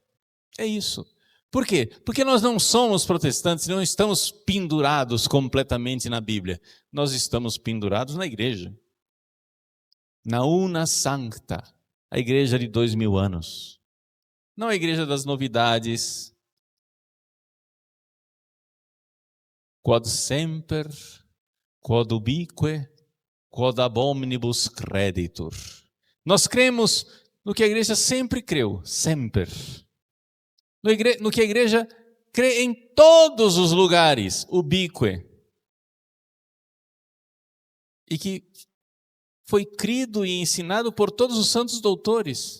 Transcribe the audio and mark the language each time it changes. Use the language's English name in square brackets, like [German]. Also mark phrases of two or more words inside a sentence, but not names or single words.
[Portuguese] É isso. Por quê? Porque nós não somos protestantes, não estamos pendurados completamente na Bíblia. Nós estamos pendurados na igreja. Na Una Sancta, a igreja de 2000 anos. Não a igreja das novidades. [Latin] Quod semper, quod ubique, quod ab omnibus creditur. [Portuguese] Nós cremos no que a igreja sempre creu, sempre. No que a igreja crê em todos os lugares, ubique. E que foi crido e ensinado por todos os santos doutores.